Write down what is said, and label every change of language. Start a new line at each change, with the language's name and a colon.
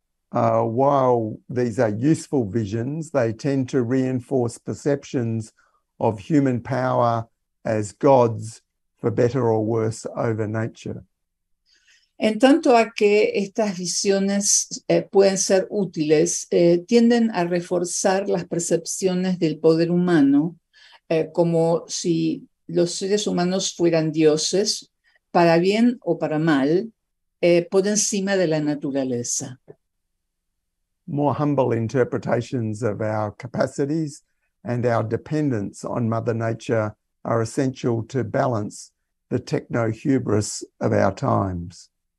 English: While these are useful visions, they tend to reinforce perceptions of human power as gods, for better or worse, over nature.
Spanish: En tanto a que estas visiones pueden ser útiles, tienden a reforzar las percepciones del poder humano como si los seres humanos fueran dioses, para bien o para mal, por encima de la naturaleza.
English: More humble interpretations of our capacities and our dependence on Mother Nature are essential to balance the techno-hubris of our times.